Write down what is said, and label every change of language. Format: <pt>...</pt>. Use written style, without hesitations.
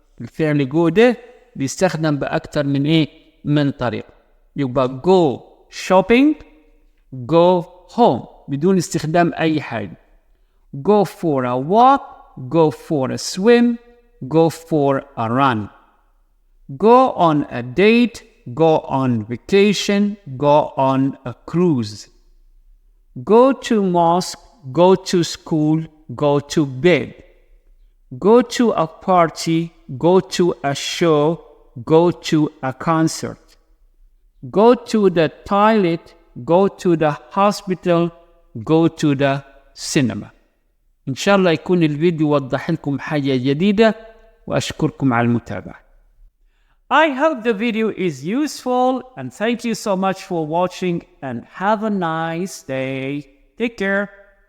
<ar>الفعل جو ده بيستخدم بأكتر من طريقة. يبقى</ar> <en>go shopping، go home</en> <ar>بدون استخدام أي حاجة.</ar> <en>go for a walk، go for a swim، go for a run. go on a date، go on vacation، go on a cruise. go to mosque، go to school، go to bed. go to a party، go to a show، go to a concert. go to the toilet، go to the hospital، go to the cinema.</en> <ar>إن شاء الله يكون الفيديو وضح لكم حاجة جديدة، وأشكركم على المتابعة.</ar> <en>I hope the video is useful and thank you so much for watching and have a nice day. Take care.</en>